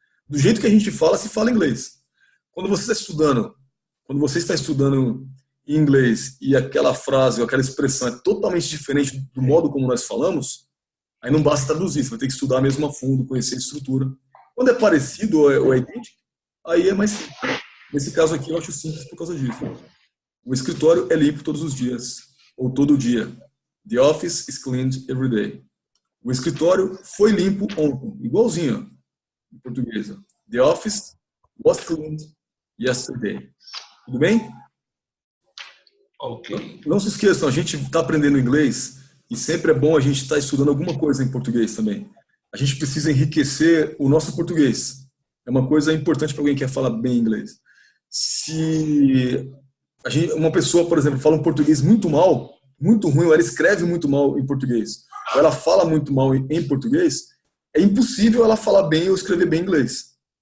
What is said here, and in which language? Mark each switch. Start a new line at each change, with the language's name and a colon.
Portuguese: Do jeito que a gente fala, se fala inglês. Quando você está estudando em inglês e aquela frase ou aquela expressão é totalmente diferente do modo como nós falamos, aí não basta traduzir, você vai ter que estudar mesmo a fundo, conhecer a estrutura. Quando é parecido ou é idêntico, aí é mais simples. Nesse caso aqui eu acho simples por causa disso. O escritório é limpo todos os dias, ou todo dia.
English: The office is cleaned every day.
Portuguese: O escritório foi limpo ontem, igualzinho em português.
English: The office was cleaned yesterday.
Portuguese: Tudo bem? Ok. Não se esqueçam, a gente está aprendendo inglês e sempre é bom a gente estar estudando alguma coisa em português também. A gente precisa enriquecer o nosso português. É uma coisa importante para alguém que quer falar bem inglês. Se uma pessoa, por exemplo, fala um português muito mal, muito ruim, ou ela escreve muito mal em português, ou ela fala muito mal em português, é impossível ela falar bem ou escrever bem inglês.